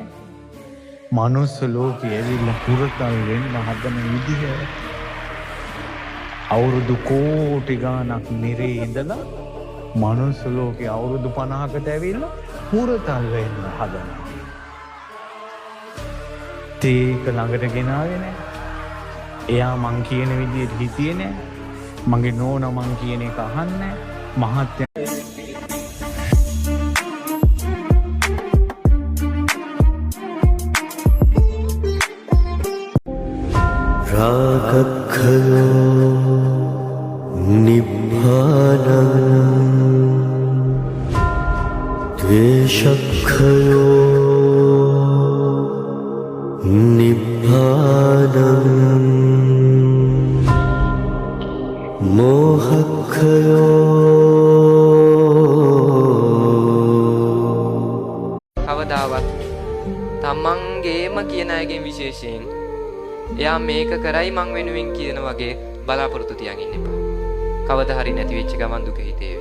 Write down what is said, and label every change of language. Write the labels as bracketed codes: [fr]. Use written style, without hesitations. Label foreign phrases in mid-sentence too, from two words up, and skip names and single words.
[si] මනුස්ස ලෝකෙ ඇවිල්ලා පුරතල් වෙන්න හදන විදිහ අවුරුදු කෝටි ගාණක් නිරේ ඉඳලා මනුස්ස ලෝකෙ අවුරුදු 50කට ඇවිල්ලා පුරතල් වෙන්න හදනවා. ඒක ළඟට ගෙනාවේ නෑ. එයා මං කියන විදිහට හිතියේ නෑ. මගේ නෝනා මං කියන එක අහන්නේ මහත්ය [pi] रागखयो निब्बानम् द्वेषखयो निब्बानम् मोहखयो [si] කවදාවත් තමන්ගේම කියන අයගෙන් විශේෂයෙන් එයා මේක කරයි මං වෙනුවෙන් කියන වගේ බලාපොරොත්තු තියන් ඉන්න එපා. කවදා හරි නැති වෙච්ච ගමන් දුක හිතේවි.